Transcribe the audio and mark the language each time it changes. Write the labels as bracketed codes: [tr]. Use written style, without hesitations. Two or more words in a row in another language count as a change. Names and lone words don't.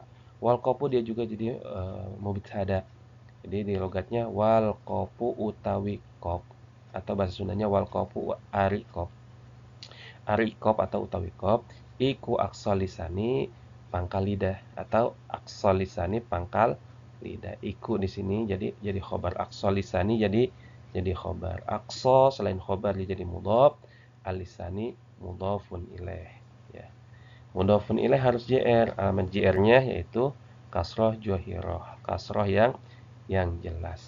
[ar] والقاف [id] dia juga jadi mubtada, jadi di logatnya [ar] والقاف [id] utawi kof, atau bahasa Sundanya wal kofu ari kof. Ari kof atau utawi kof iku [ar] أقصى اللسان [id] pangkal lidah, atau [ar] أقصى اللسان [id] pangkal lidah. Iku di sini jadi khobar, [ar] أقصى اللسان [id] jadi khobar. Aqsa selain khobar dia jadi mudhaf, [ar] اللسان مضاف إليه, [id] ya. [ar] مضاف إليه [id] harus JR. Alamat JR-nya yaitu [ar] كسرة ظاهرة, [id] kasroh yang jelas.